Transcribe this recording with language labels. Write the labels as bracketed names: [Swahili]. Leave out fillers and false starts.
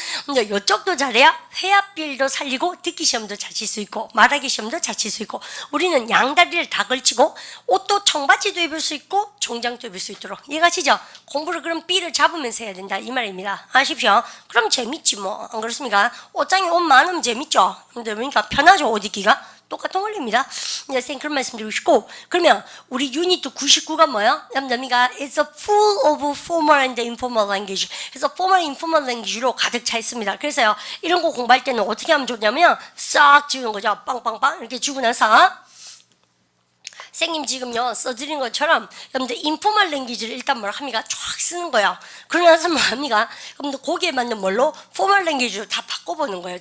[Korean] 근데 요쪽도 잘해야 회화빌도 살리고 듣기 시험도 잘 칠 수 있고 말하기 시험도 잘 칠 수 있고 우리는 양다리를 다 걸치고 옷도 청바지도 입을 수 있고 정장도 입을 수 있도록 이해가시죠? 공부를 그럼 B를 잡으면서 해야 된다 이 말입니다. 아십시오? 그럼 재밌지 뭐 안 그렇습니까? 옷장에 옷 많으면 재밌죠. 근데 그러니까 편하죠 옷 입기가. 똑같은 원리입니다. 이제 선생님 그런 말씀 드리고 싶고 그러면 우리 유니트 99가 뭐예요? 여러분들가 [English] It's a full of formal and informal language. [Korean] 그래서 formal, informal language로 가득 차 있습니다. 그래서요 이런 거 공부할 때는 어떻게 하면 좋냐면 싹 지우는 거죠. 빵빵빵 이렇게 지우고 나서 선생님 지금요 써드린 것처럼 여러분들 인포멀 랭귀지를 일단 뭘 합니까? 쫙 쓰는 거예요. 그러고 나서 뭐 합니까? 여러분들 거기에 맞는 뭘로? 포멀 랭귀지로 다 바꿔보는 거예요.